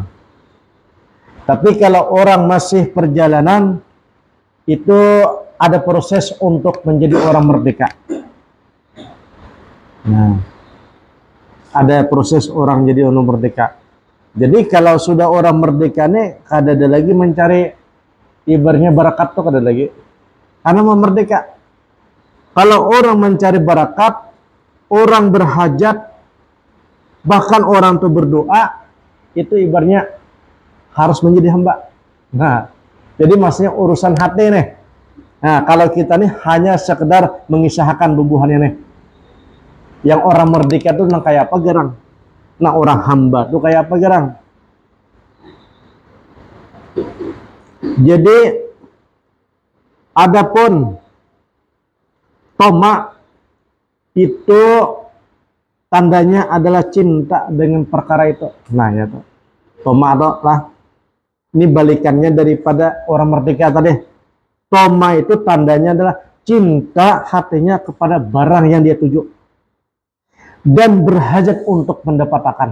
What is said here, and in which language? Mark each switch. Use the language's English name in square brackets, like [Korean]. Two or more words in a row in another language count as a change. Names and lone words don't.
[Indonesian] Tapi kalau orang masih perjalanan, itu ada proses untuk menjadi orang merdeka. Nah, ada proses orang jadi orang merdeka. [Banjar] Jadi kalau sudah orang merdeka nih, kada ada lagi mencari ibaratnya barakat tuh, kada lagi. [Indonesian] Karena mau merdeka. Kalau orang mencari barakat, orang berhajat, bahkan orang tuh berdoa, itu ibaratnya harus menjadi hamba. Nah, jadi maksudnya urusan hati nih. Nah, kalau kita nih hanya sekedar mengisahkan bubuhannya nih. [Banjar] Yang orang merdeka tuh nang kayak apa gerang? Nah, orang hamba tuh kayak apa gerang? [Indonesian] Jadi adapun toma itu tandanya adalah cinta dengan perkara itu. Nah ya tuh. Toma adalah ini balikannya daripada orang merdeka tadi. Toma itu tandanya adalah cinta hatinya kepada barang yang dia tuju dan berhajat untuk mendapatkan.